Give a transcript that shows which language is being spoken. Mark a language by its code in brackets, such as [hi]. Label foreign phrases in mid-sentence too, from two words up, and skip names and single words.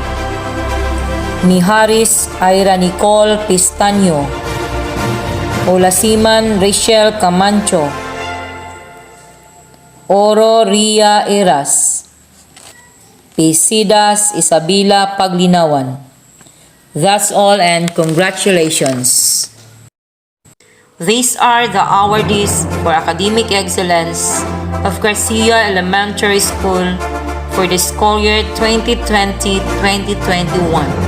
[en] Miharis Ira Nicole Pistaño, Olasiman Rachel Camancho, Oro Ria Eras, Pisidas Isabela Paglinawan. That's all and congratulations. These are the awardees for academic excellence of Garcia Elementary School for the school year 2020-2021.